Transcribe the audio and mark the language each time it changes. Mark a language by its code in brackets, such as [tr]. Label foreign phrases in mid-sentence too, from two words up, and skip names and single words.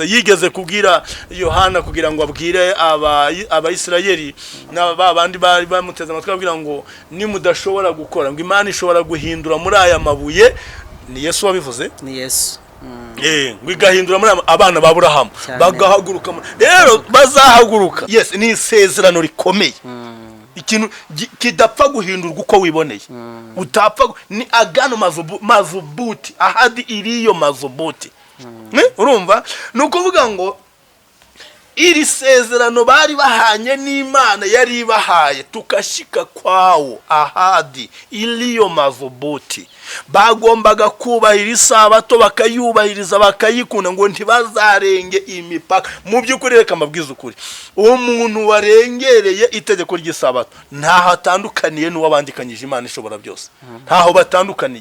[rw] Yigeze kubwira Yohana kugira ngo abwire abayisirayeli n'abandi bari bamuteze amatwi, abwira ngo nimudashobora gukora, ngo Imana ishobora guhindura muri aya mabuye. Ni Yesu wabivuze? Ni Yesu. Wigahindura muri abana ba Aburahamu bagahaguruka. Rero bazahaguruka. Yes, ni isezerano rikomeye. Ikintu kidapfa guhindurwa uko wiboneye. [sw] Utapfa ni agano mazubuti, ahadi iriyo mazubuti. [rw] Urumva? Nukuvuga ngo iri sezerano bari bahanye n'Imana yari bahaye, tukashika kwawo [sw] ahadi iliyo mazubuti. [rw] Bagombaga kubahiriza isabato, bakayubahiriza, bakayikunda, ngo ntibazarenge imipaka. Mu by'ukuri reka mabwiza ukuri, uwo muntu warengereye itegeko ry'isabato ntaho atandukaniye n'uwabandikanyije Imana ishobora byose. Ntaho batandukaniye.